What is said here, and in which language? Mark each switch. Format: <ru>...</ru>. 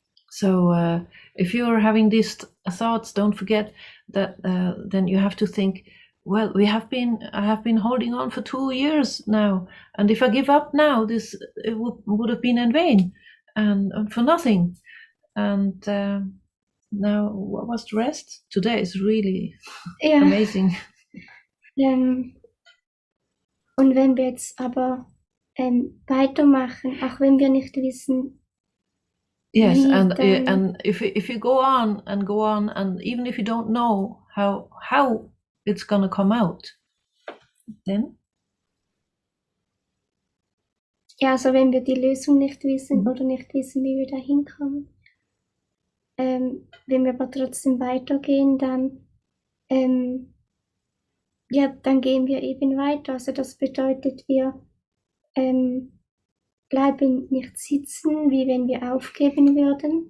<en>So if you're having these thoughts, don't forget that then you have to think, well, I have been holding on for 2 years now, and if I give up now, it would have been in vain and for nothing. And now, what was the rest? Today is really amazing.</en> <de>Und wenn wir jetzt aber weitermachen, auch wenn wir nicht wissen,</de> <en>yes, and if you go on, and even if you don't know how it's gonna come out, then?</en> <de>Ja, also wenn wir die Lösung nicht wissen oder nicht wissen, wie wir da hinkommen, wenn wir aber trotzdem weitergehen, dann gehen wir eben weiter. Also das bedeutet, wir bleiben nicht sitzen, wie wenn wir aufgeben würden.</de>